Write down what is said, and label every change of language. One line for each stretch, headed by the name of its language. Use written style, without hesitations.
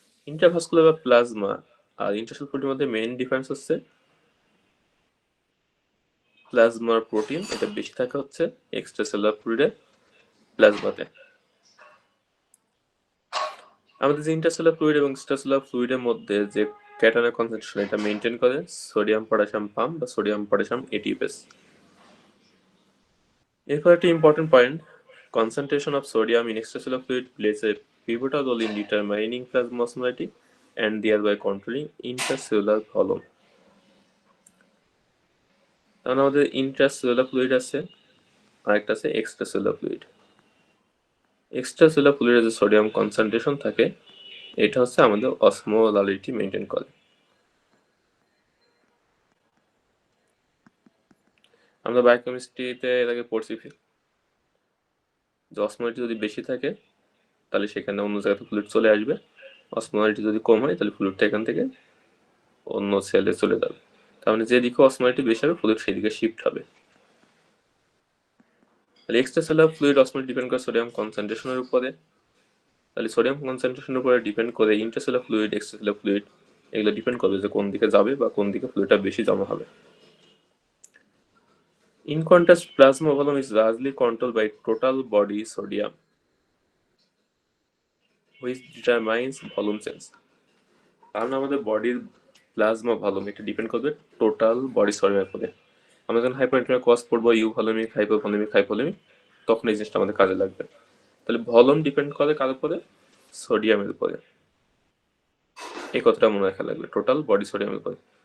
Bangla: Intravascular বা plasma আর intercellular ফ্লুইডের মধ্যে main difference হচ্ছে প্লাজমার প্রোটিন এটা বেশি থাকে হচ্ছে এক্সট্রাসেলুলার ফ্লুইডে, প্লাজমাতে। আমাদের যে ইন্টারসেলুলার ফ্লুইড এবং এক্সট্রাসেলুলার ফ্লুইডের মধ্যে যে ক্যাটায়নের কনসেন্ট্রেশন এটা মেইনটেইন করে সোডিয়াম পটাশিয়াম পাম্প বা সোডিয়াম পটাশিয়াম এটিপেস। এরপর একটা important point,
English: concentration of sodium in extracellular fluid plays a pivotal role in determining plasma osmolality and thereby controlling intracellular volume.
Bangla: তাহলে আমাদের ইন্ট্রাসেলুলার ফ্লুইড আছে আর একটা আছে এক্সট্রাসেলুলার ফ্লুইড। এক্সট্রাসেলুলার ফ্লুইডে যে sodium concentration থাকে এটা হচ্ছে আমাদের অসমোলারিটি মেনটেন করে। আমরা বায়োকেমিস্ট্রিতে এর আগে পড়ছি যে অসমোলারিটি যদি বেশি থাকে তাহলে সেখানে অন্য জায়গাতে ফ্লুইড চলে আসবে, অসমোলারিটি যদি কম হয় তাহলে ফ্লুইডটা এখান থেকে অন্য সেলে চলে যাবে। তার মানে যেদিকে অসমোলারিটি বেশি হবে ফ্লুইড সেই দিকে শিফট হবে। তাহলে এক্সট্রাসেলুলার ফ্লুইড অসমোলারিটি ডিপেন্ড করে সোডিয়াম কনসেন্ট্রেশনের উপরে। তাহলে সোডিয়াম কনসেন্ট্রেশনের উপরে ডিপেন্ড করে ইন্ট্রাসেলুলার ফ্লুইড, এক্সট্রাসেলুলার ফ্লুইড এগুলো ডিপেন্ড করবে যে কোন দিকে যাবে বা কোন দিকে ফ্লুইডটা বেশি জমা হবে।
English: In contrast, plasma volume is largely controlled by total body sodium, which determines volume change.
Bangla: কারণ আমাদের বডির প্লাজমা ভলিউম এটা ডিপেন্ড করবে টোটাল বডি সডিয়ামের উপরে। আমরা যখন হাইপারনেট্রিক কজ পড়বো ইউ ভলিউমিক, হাইপোভলিউমিক, তখন এই জিনিসটা আমাদের কাজে লাগবে। তাহলে ভলিউম ডিপেন্ড করে কার উপরে? সোডিয়ামের উপরে। এই কথাটা মনে রাখা লাগবে, টোটাল বডি সোডিয়ামের উপরে।